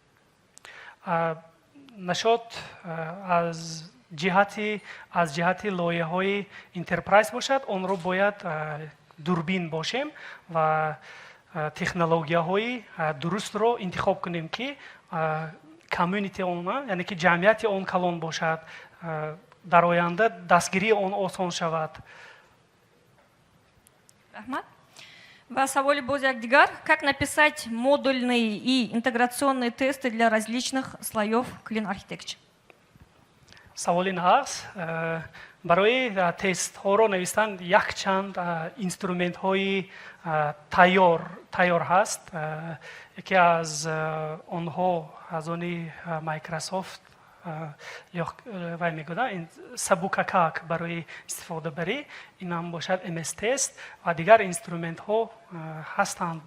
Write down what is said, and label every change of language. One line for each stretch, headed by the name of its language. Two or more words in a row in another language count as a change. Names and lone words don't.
Tajik: нашод аз ҷиҳати лоиҳаҳои интерпрайз бошад, онро бояд дурбин бошем ва технологияҳои дурустро интихоб кунем, ки комьюнити он, яъне ки ҷамъияти он калон бошад, дар оянда дастгирии он осон шавад. Рахмат. Ва savoli боз як дигар.
Russian: Как написать модульные и интеграционные тесты для различных слоев Clean Architecture?
Tajik: саволи нағз. барои тестҳоро навистан якчанд инструментҳои тайёр ҳаст. яке аз онҳо аз они Microsoft вай мегӯяд сабукакак барои истифодабарӣ, инам бошад MS Test ва дигар инструментҳо ҳастанд.